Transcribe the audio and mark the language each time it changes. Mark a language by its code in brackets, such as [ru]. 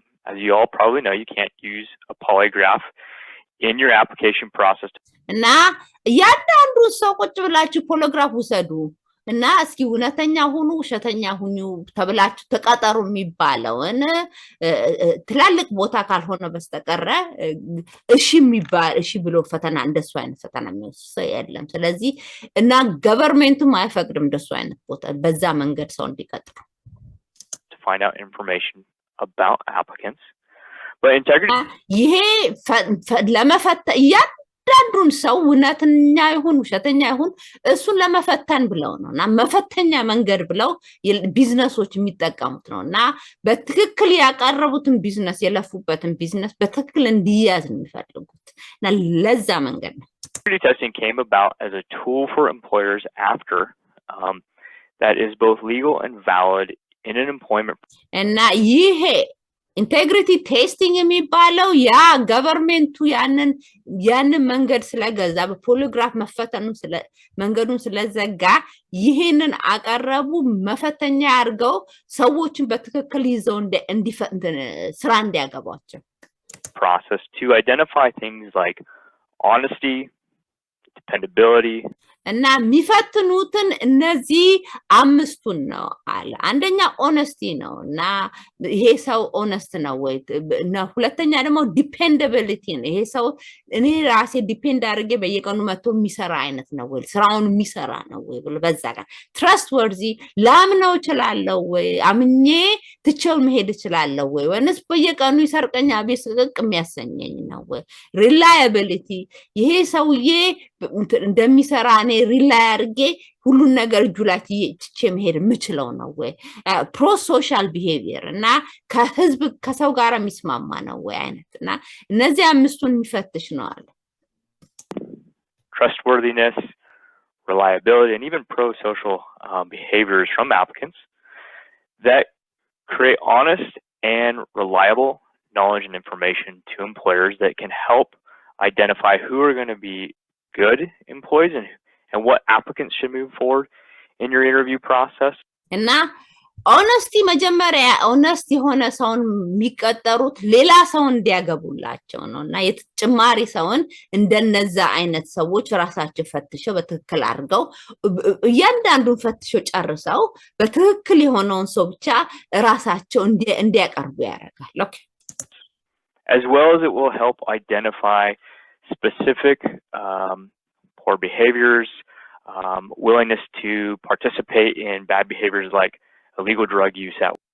[en] As you all probably know, you can't use a polygraph in your application process. [am] እና ያንዳንዱ ሰው ቁጭ ብላችሁ ፖሊግራፍ ውሰዱ እና እስኪ እውነተኛ ሁኑ ውሸተኛ ሁኑ ተብላችሁ ተቀጠሩ የሚባለውን ትላልቅ ቦታ ካልሆነ በስተቀር እሺ ብሎ ፈተና እንደሱ አይነት ፈተና የሚወስድ የለም። ስለዚህ እና ገቨርንመንቱም አይፈቅድም እንደሱ አይነት ቦታ በዛ መንገድ ሰው እንዲቀጥሩ [en] to find out information about applicants. But integrity [am] ይሄ ለመፈተን ያንዳንዱን ሰው እውነተኛ ይሁን ውሸተኛ ይሁን እሱን ለመፈተን ብለው ነውና መፈተኛ መንገድ ብለው ቢዝነሶች የሚጠቀሙት ነውና በትክክል ያቀረቡትን ቢዝነስ የለፉበትን ቢዝነስ በትክክል እንዲያዝ የሚፈልጉት እና ለዛ መንገድ ነው። [en] Integrity testing came about as a tool for employers after that is both legal and valid in an employment. [am] እና ይሄ ኢንቴግሪቲ ቴስቲንግ የሚባለው ያ ገቨርንመንቱ ያንን መንገድ ስለገዛ በፖሊግራፍ መፈተኑን መንገዱን ስለዘጋ ይሄንን አቀረቡ መፈተኛ አድርገው ሰዎችን በትክክል ይዘው ስራ እንዲያገባቸው [en] process to identify things like honesty, dependability, [am] እና የሚፈትኑትን እነዚህ አምስቱን ነው አለ። አንደኛ ኦነስቲ ነው እና ይሄ ሰው ኦነስት ነው ወይ እና ሁለተኛ ደግሞ ዲፔንደቢሊቲ ነው። ይሄ ሰው እኔ ራሴ ዲፔንድ አድርጌ በየቀኑ መጥቶ የሚሰራ አይነት ነው ወይ ስራውን የሚሰራ ነው ወይ ብሎ በዛ ጋር ትረስት ወርዚ ላምነው እችላለሁ ወይ አምኜ ትቼው መሄድ እችላለሁ ወይ ወይስ በየቀኑ ይሰርቀኛ ቢስቅቅ የሚያሰኘኝ ነው ወይ ሪላያቢሊቲ ይሄ ሰውዬ እንደሚሰራ እኔ ሪላይ አድርጌ ሁሉን ነገር እጁ ላይ ትቼ መሄድ የምችለው ነው ወይ ፕሮ ሶሻል ቢሄቪየር እና ከሰው ጋር የሚስማማ ነው ወይ አይነት እና እነዚህ አምስቱን የሚፈትሽ ነው አለ። [en] trustworthiness, reliability, and even pro-social behaviors from applicants that create honest and reliable knowledge and information to employers that can help identify who are going to be good employees and what applicants should move forward in your interview process. [am] እና ኦነስቲ መጀመሪያ ኦነስት የሆነ ሰውን የሚቀጠሩት ሌላ ሰው እንዲያገቡላቸው ነው እና የተጨማሪ ሰውን እንደነዛ አይነት ሰዎች ራሳቸው ፈትሸው በትክክል አድርገው እያንዳንዱን ፈትሸው ጨርሰው በትክክል የሆነውን ሰው ብቻ ራሳቸው እንዲያቀርቡ ያደርጋል። ኦኬ [en] as well as it will help identify specific poor behaviors, willingness to participate in bad behaviors like illegal drug use out.